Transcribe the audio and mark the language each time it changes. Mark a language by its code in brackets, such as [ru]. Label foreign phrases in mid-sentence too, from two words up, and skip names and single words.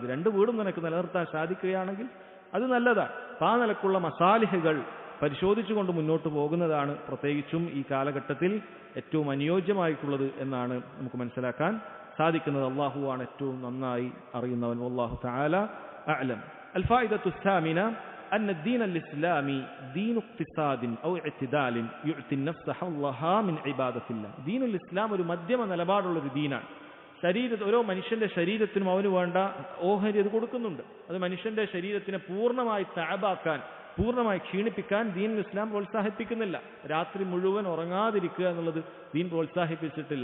[ml] 2 വീടും നിനക്ക് നിലനിർത്താൻ സാധിക്കുകയാണെങ്കിൽ അത് നല്ലതാണ്. ആ നിലക്കുള്ള മസാലിഹുകൾ പരിശോധിച്ചുകൊണ്ട് മുന്നോട്ട് പോകുന്നതാണ് പ്രത്യേകിച്ചും ഈ കാലഘട്ടത്തിൽ ഏറ്റവും അനുയോജ്യമായിട്ടുള്ളത് എന്നാണ് നമുക്ക് മനസ്സിലാക്കാൻ സാധിക്കുന്നത്. അള്ളാഹുവാണ് ഏറ്റവും നന്നായി അറിയുന്നവൻ. [ar] والله تعالى أعلم. അൽഫായിദത്തു الثامنة أن الدين الإسلامي دين اقتصاد أو اعتدال يعطي النفس حظها من عبادة الله. دين الإسلام [ml] ഒരു മധ്യമ നിലപാടുള്ള ഒരു ദീനാണ്. ഓരോ മനുഷ്യന്റെ ശരീരത്തിനും അവന് വേണ്ട ഓഹരി അത് കൊടുക്കുന്നുണ്ട്. അത് മനുഷ്യന്റെ ശരീരത്തിനെ പൂർണ്ണമായി തഅബാക്കാൻ, പൂർണ്ണമായി ക്ഷീണിപ്പിക്കാൻ ദീൻ ഇസ്ലാം പ്രോത്സാഹിപ്പിക്കുന്നില്ല. രാത്രി മുഴുവൻ ഉറങ്ങാതിരിക്കുക എന്നുള്ളത് ദീൻ പ്രോത്സാഹിപ്പിച്ചിട്ടില്ല.